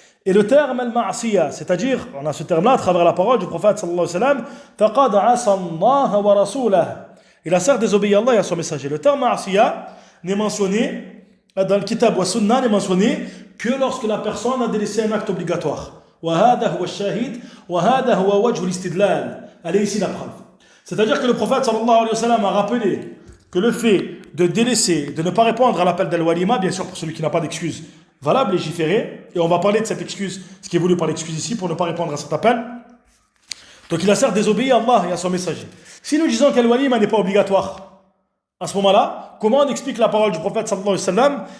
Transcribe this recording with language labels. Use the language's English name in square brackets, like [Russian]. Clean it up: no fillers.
[French] Et le terme al-ma'asiya, c'est-à-dire, on a ce terme-là à travers la parole du prophète sallallahu alayhi wa sallam, [Arabic] faqad asa Allah wa rasulah. [French] Il a certes désobéi à Allah et à son messager. Le terme ma'asiya n'est mentionné, dans le kitab wa sunna, n'est mentionné que lorsque la personne a délaissé un acte obligatoire. [Arabic] وهذا هو الشاهد وهذا هو وجه الاستدلال. [French] Elle est ici la preuve. C'est-à-dire que le prophète sallallahu alayhi wa sallam a rappelé que le fait de délaisser, de ne pas répondre à l'appel d'Al-Walima, bien sûr pour celui qui n'a pas d'excuse valable, légiféré, et on va parler de cette excuse, ce qui est voulu par l'excuse ici, pour ne pas répondre à cet appel. Donc il a certes désobéi à Allah et à son messager. Si nous disons qu'Al-Walima n'est pas obligatoire, à ce moment-là, comment on explique la parole du prophète sallallahu alayhi wa sallam?